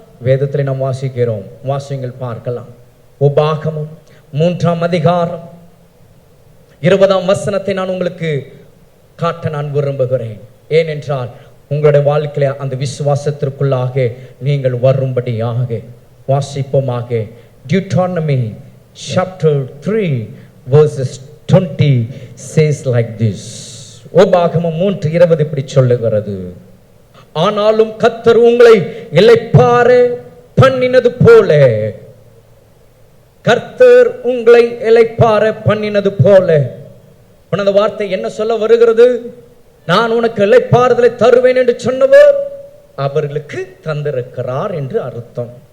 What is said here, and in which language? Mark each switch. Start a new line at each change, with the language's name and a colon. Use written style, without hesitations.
Tamil: வேதத்தில் நாம் வாசிக்கிறோம், வாசிங்கள் பார்க்கலாம். உபாகமம் 3ஆம் அதிகாரம் 20ஆம் வசனத்தை நான் உங்களுக்கு காட்ட நான் விரும்புகிறேன். ஏனென்றால் உங்களுடைய வாழ்க்கையில அந்த விசுவாசத்திற்குள்ளாக நீங்கள் வரும்படியாக வாசிப்போமாக.
English: Deuteronomy chapter 3 verses 20 says like this.
Tamil: உபாகமம் 3:20 இப்படி சொல்லுகிறது, ஆனாலும் கர்த்தர் உங்களை இளைப்பாற பண்ணினது போல, கர்த்தர் உங்களை இளைப்பாற பண்ணினது போல. அந்த வார்த்தை என்ன சொல்ல வருகிறது? நான் உனக்கு இளைப்பாறுதலை தருவேன் என்று சொன்னவர் அவர்களுக்கு தந்திருக்கிறார் என்று அர்த்தம்.